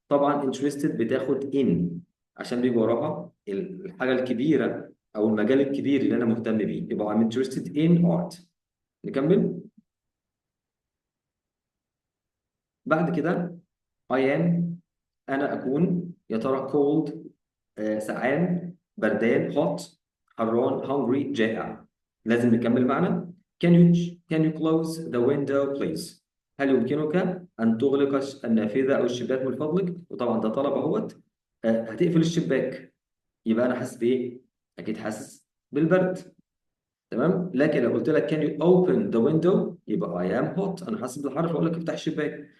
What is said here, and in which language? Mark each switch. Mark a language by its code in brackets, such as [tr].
[ar] طبعا interested بتاخد in عشان بيجي وراها الحاجه الكبيره او المجال الكبير اللي انا مهتم بيه، يبقى [en] I'm interested in art. [ar] نكمل. بعد كده I am أنا أكون يا ترى cold سقعان، بردان hot، حران hungry جائع. لازم نكمل معنا. [en] can you close the window please. [ar] هل يمكنك أن تغلق النافذة أو الشباك من فضلك؟ وطبعا ده طلب أهوت. هتقفل الشباك، يبقى أنا حاسس بإيه؟ أكيد حاسس بالبرد. تمام. لكن لو قلت لك [en] can you open the window [ar] يبقى [en] I am hot، [ar] انا حاسس بالحر فاقول لك افتح الشباك.